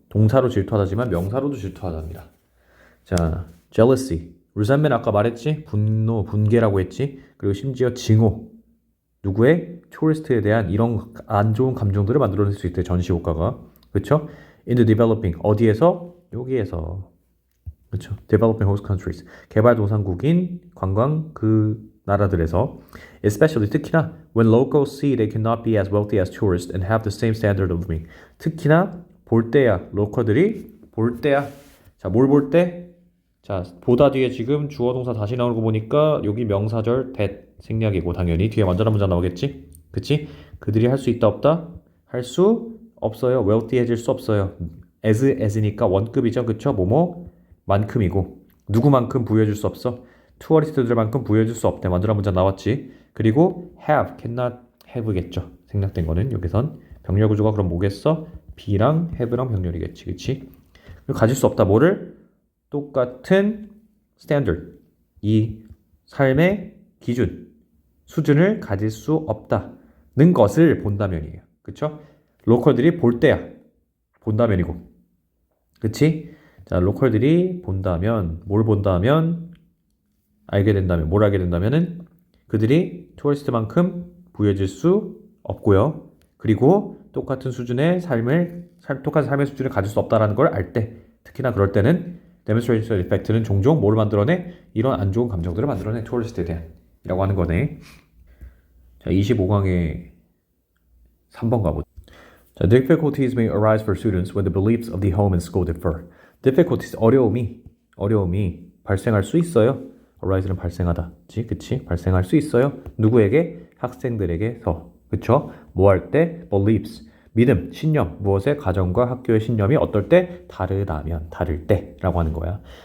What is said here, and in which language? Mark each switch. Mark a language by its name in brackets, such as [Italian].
[Korean] 동사로 질투하다지만 명사로도 질투하답니다. 자, jealousy, resentment 아까 말했지? 분노, 분개라고 했지? 그리고 심지어 증오. 누구의? 토리스트에 대한 이런 안 좋은 감정들을 만들어낼 수 있대. 전시효과가. 그쵸? [English] In the developing [Korean] 어디에서? 여기에서. 그쵸? [English] Developing host countries [Korean] 개발도상국인 관광 그 나라들에서 [English] especially [Korean] 특히나 [English] when locals see they cannot be as wealthy as tourists and have the same standard of living. [Korean] 특히나 볼 때야. 로컬들이 볼 때야. 자, 뭘 볼 때? 자, 보다 뒤에 지금 주어 동사 다시 나오는 거 보니까 여기 명사절 that 생략이고 당연히 뒤에 완전한 문장 나오겠지? 그치? 그들이 할 수 있다 없다? 할 수 없어요. wealthy해질 수 없어요. as니까 원급이죠. 그쵸? 뭐뭐? 만큼이고 누구만큼 부여해줄 수 없어? 투어리스트들만큼 부여해줄 수 없대. 완전한 문장 나왔지? 그리고 have, cannot have겠죠. 생략된 거는 여기선 병렬 구조가 그럼 뭐겠어? be랑 have랑 병렬이겠지. 그치? 그리고 가질 수 없다. 뭐를? 똑같은 standard, 이 삶의 기준, 수준을 가질 수 없다는 것을 본다면이에요. 그쵸? 로컬들이 볼 때야. 본다면이고. 그치? 자, 로컬들이 본다면, 뭘 본다면, 알게 된다면, 뭘 알게 된다면은 그들이 투어리스트만큼 부여질 수 없고요. 그리고 똑같은 수준의 똑같은 삶의 수준을 가질 수 없다라는 걸 알 때, 특히나 그럴 때는 demonstration effect는 종종 뭘 만들어내? 이런 안 좋은 감정들을 만들어내. 투어리스트에 대한 이라고 하는 거네. 자, 25강에 3번 가보죠. [English] 자, difficulties may arise for students when the beliefs of the home and school differ. [Korean] difficulties, 어려움이 발생할 수 있어요. arise는 발생하다. 그치? 발생할 수 있어요. 누구에게? 학생들에게서. 그쵸? 뭐 할 때? beliefs, 믿음, 신념, 무엇의 가정과 학교의 신념이 어떨 때? 다를 때라고 하는 거야.